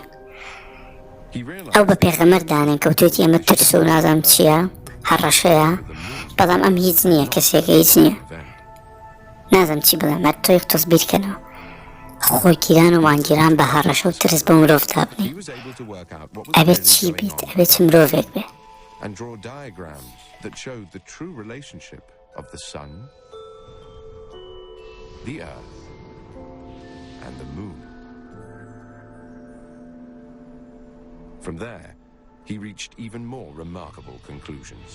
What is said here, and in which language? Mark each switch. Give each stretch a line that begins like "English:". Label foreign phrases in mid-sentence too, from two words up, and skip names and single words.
Central Kurdish: ئەو بە پێغەمبەر دانێن کەوتێتی ئەمە ترس و نازانم چییە هەڕەشەیە، بەڵام ئەم هیچ نییە، کەسێکە هیچ نییە. نازانم چی بڵێم، هەر تۆی تەسبیرکەنەوە. خۆرگیران و مانگگیران بە هەڕەشە و ترس بە مرۆڤ دابنێ، ئەبێت چی بیت، ئەبێت چ مرۆڤێک بێ.
English: From there, he reached even more remarkable conclusions.